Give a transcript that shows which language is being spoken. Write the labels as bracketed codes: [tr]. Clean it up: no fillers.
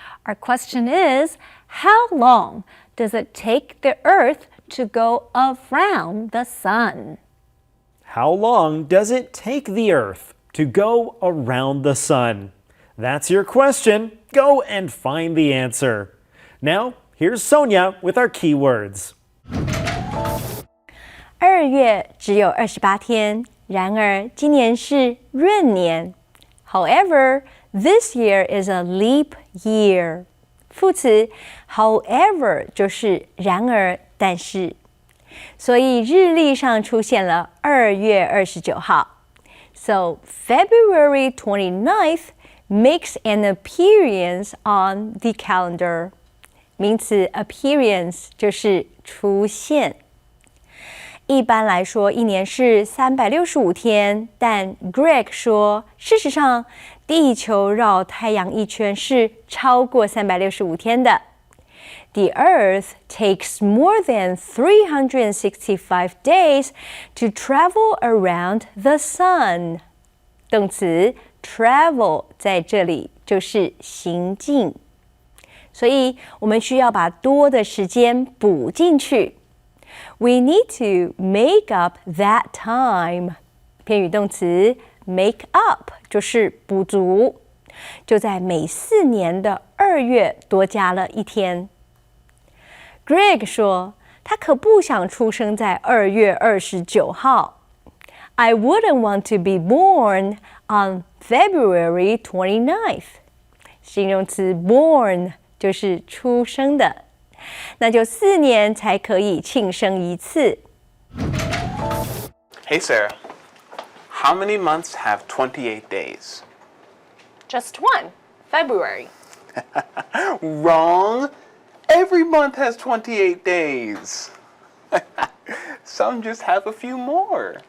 [en] Our question is, how long does it take the Earth to go around the sun? How long does it take the Earth to go around the sun? That's your question. Go and find the answer. Now, here's Sonia with our keywords. [zh] 2月只有28天，然而今年是闰年。 [en] However, this year is a leap year. [zh] 副词 however 就是然而但是，所以日历上出现了2月29号。 [en] So February 29th makes an appearance on the calendar. [zh] 名词 appearance 就是出现。一般来说，一年是365天，但 Greg 说，事实上，地球绕太阳一圈是超过365天的。 [en] The Earth takes more than 365 days to travel around the sun. [zh] 动词 travel 在这里就是行进，所以我们需要把多的时间补进去。 [en] We need to make up that time. [zh] 偏语动词 make up 就是补足，就在每4年的2月多加了1天。 Greg 说，他可不想出生在2月29号。 [en] I wouldn't want to be born on February 29th. [zh] 形容词 born 就是出生的，那就4年才可以庆生一次。 [en] Hey Sarah, how many months have 28 days? Just one, February. Wrong! Every month has 28 days. Some just have a few more.